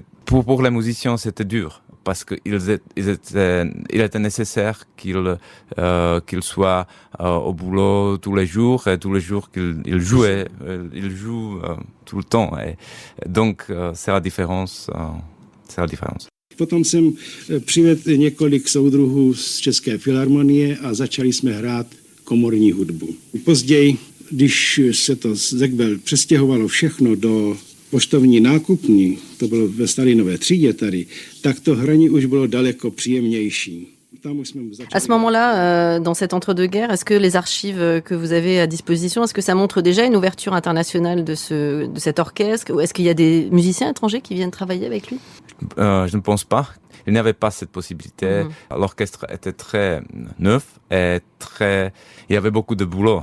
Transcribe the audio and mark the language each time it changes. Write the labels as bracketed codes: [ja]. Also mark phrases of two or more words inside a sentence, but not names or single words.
[fr] Pour les musiciens, c'était dur. Parce qu'il était nécessaire qu'ils soient au boulot tous les jours, et tous les jours qu'ils jouaient, ils jouent tout le temps. Et donc, c'est la différence. [cs] Potom jsem přivedl několik soudruhů z České filharmonie a začali jsme hrát komorní hudbu. Později, když se to Zegvel přestěhovalo všechno do poštovní nákupní, to bylo ve Stalinové třídě tady, tak to hraní už bylo daleko příjemnější. [fr] À ce moment-là, dans cet entre-deux-guerres, est-ce que les archives que vous avez à disposition, est-ce que ça montre déjà une ouverture internationale de cet orchestre, ou est-ce qu'il y a des musiciens étrangers qui viennent travailler avec lui ? Je ne pense pas. Il n'y avait pas cette possibilité. L'orchestre était très neuf et il y avait beaucoup de boulot.